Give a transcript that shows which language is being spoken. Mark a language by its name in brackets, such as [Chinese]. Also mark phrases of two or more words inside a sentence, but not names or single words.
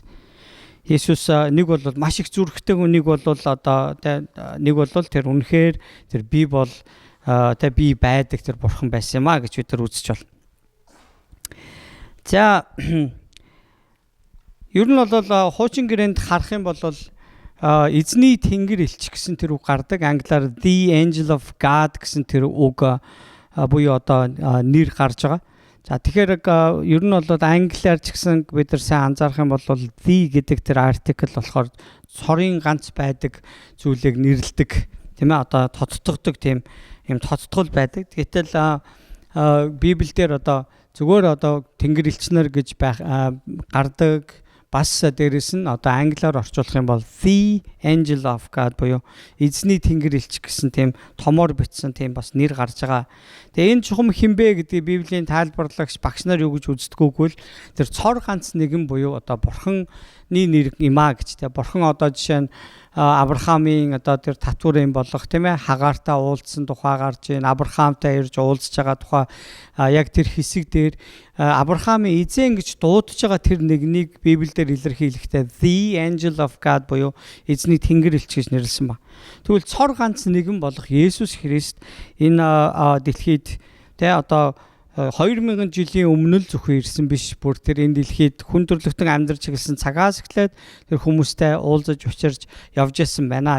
[Mongolian] Есүс нэг бол маш их зүрхтэй хүн, нэг бол одоо нэг бол тэр үнэхээр тэр би бол тэр би байдаг тэр бурхан байсан юм а гэж бид нар үзэж байна. За ер нь бол хуучин гэрээнд харах юм бол эзний тэнгэр элч гэсэн тэр үг гардаг. Англиар [English] the angel of God [Mongolian] гэсэн тэр үг буюу одоо нэр гарч байгаа. За тэгэхээр ер нь бол англиар ч гэсэн бид нар сайн анзаарах юм бол the гэдэг тэр article болохоор цорын ганц байдаг зүйлийг нэрлэдэг тийм ээ одоо тодтогдог тийм юм тодтгол байдаг. Гэтэл Библиэлд одоо зүгээр одоо тэнгэр элчнэр гэж гардаг. Бас дээрэс нь одоо англиар орчуулах юм бол [English] the angel of God [Mongolian] буюу эзний тэнгэр элч гэсэн тийм томоор бичсэн тийм бас нэр гарч байгаа. Тэгээ энэ чухам хинбэ гэдэг Библийн тайлбарлагч багш нар юу гэж үздэггүй л тэр цор ганц нэгэн буюу одоо бурханы нэр юм а гэж тийм бурхан одоо жишээ нь Авраамийн одоо тэр татварын болох тийм ээ хагаартай уулзсан тухай гарч ийн Авраамтай ирж уулзж байгаа тухай яг тэр хэсэг дээр Авраамийн эзэн гэж дуудаж байгаа тэр нэгнийг Библиэлд илэрхийлэхдээ [English] the angel of God [Mongolian] буюу эзний тэнгэр элч гэж нэрлсэн ба. Тэгвэл цор ганц нэгэн болох Есүс Христ энэ дэлхийд тэ одоо 2000 жилийн өмнө л зөвхөн ирсэн биш, бүр тэр энэ дэлхийд хүн төрлөختөн амьдарч эхэлсэн цагаас эхлээд тэр хүмүүстэй уулзаж учирч явж исэн байна.